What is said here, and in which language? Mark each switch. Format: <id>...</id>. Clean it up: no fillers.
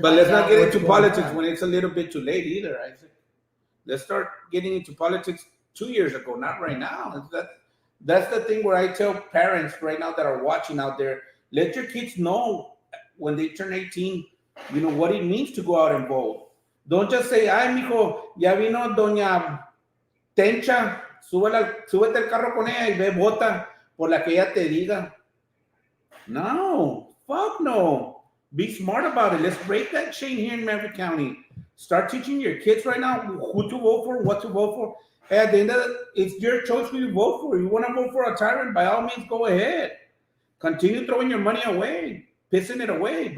<en>But let's not get into politics when it's a little bit too late either, Isaac. Let's start getting into politics 2 years ago, not right now. That's the thing where I tell parents right now that are watching out there, let your kids know when they turn 18, what it means to go out and vote.</en> <es>Don't just say, ay, mijo, ya vino doña Tencha, súbete el carro con ella y ve, vota por la que ella te diga.</es> <en>No, fuck no. Be smart about it. Let's break that chain here in Maverick County. Start teaching your kids right now who to vote for, what to vote for. Hey, at the end of it, it's your choice who you vote for. You want to vote for a tyrant, by all means, go ahead. Continue throwing your money away, pissing it away.</en>